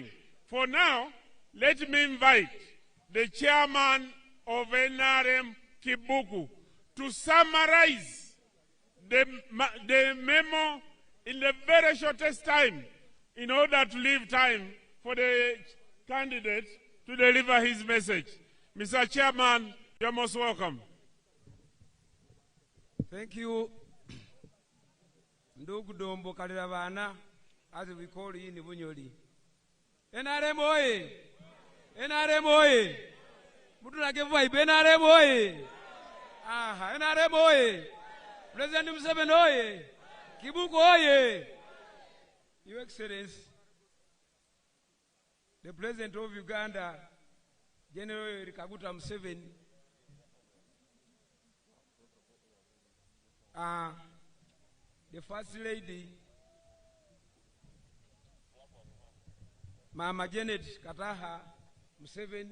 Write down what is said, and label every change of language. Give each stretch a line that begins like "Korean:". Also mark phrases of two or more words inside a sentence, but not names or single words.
English: For now, let me invite the chairman of NRM Kibuku to summarize the memo in the very shortest time in order to leave time for the candidate to deliver his message. Mr. Chairman, you're most welcome. Thank you. Ndugu Dombo Kaliravana, as we call you in Bunyoli. NRM oye! NRM oye! Mutulake vibe, NRM oye! Aha, NRM oye! President Museveni oye! Kibuku oye! Your Excellency, the President of Uganda, General Kaguta Museveni, the First Lady, Mama Janet Kataha Museveni,